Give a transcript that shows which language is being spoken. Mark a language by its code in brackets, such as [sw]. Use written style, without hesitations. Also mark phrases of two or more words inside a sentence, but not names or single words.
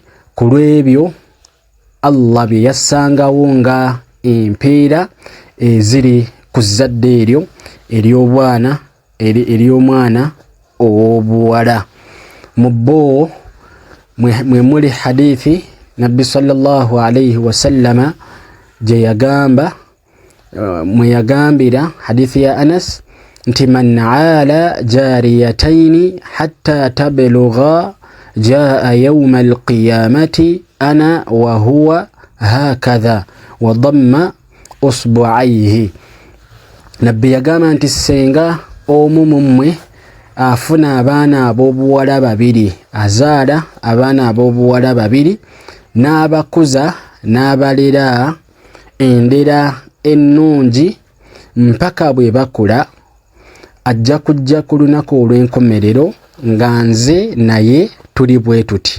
[lg] Ku lw'ebyo Allah bye yassangawo nga empeera eziri ku zzadde eryo ery'omwana ow'obuwala. Mu bo mwe muli hadithi nabbi [ar] صلى الله عليه وسلم [lg] je yagamba mwe yagambira hadithi ya Anas nti [ar] من عال جاريتين حتى تبلغا جاء يوم القيامة أنا وهو هكذا وضم أصبعيه. [lg] Nabbi yagamba nti senga omu mumwe afuna abaana ab'obuwala babiri, azaala abaana ab'obuwala babiri n'abakuza n'abalera endera ennungi mpaka bwe bakula, ajja kujja ku lunaku olw'enkomerero nga nze naye tuli bwe tuti.